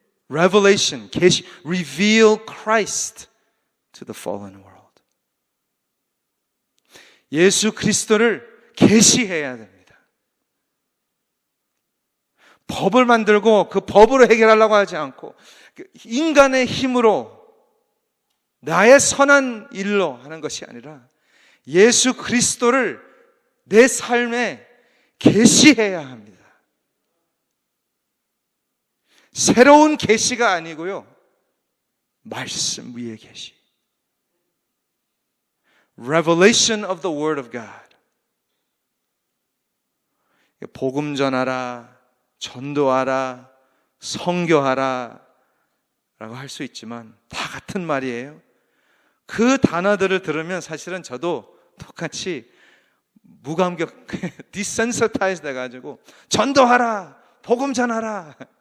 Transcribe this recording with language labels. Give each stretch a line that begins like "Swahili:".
English: Revelation, 계시, reveal Christ to the fallen world.
Korean: 예수 그리스도를 계시해야 됩니다. 법을 만들고 그 법으로 해결하려고 하지 않고 인간의 힘으로 나의 선한 일로 하는 것이 아니라 예수 그리스도를 내 삶에 계시해야 합니다. 새로운 계시가 아니고요, 말씀 위의 계시.
English: Revelation of the Word of God.
Korean: 복음 전하라, 전도하라, 선교하라 라고 할 수 있지만 다 같은 말이에요. 그 단어들을 들으면 사실은 저도 똑같이 무감격, desensitized 돼가지고 전도하라, 복음 전하라.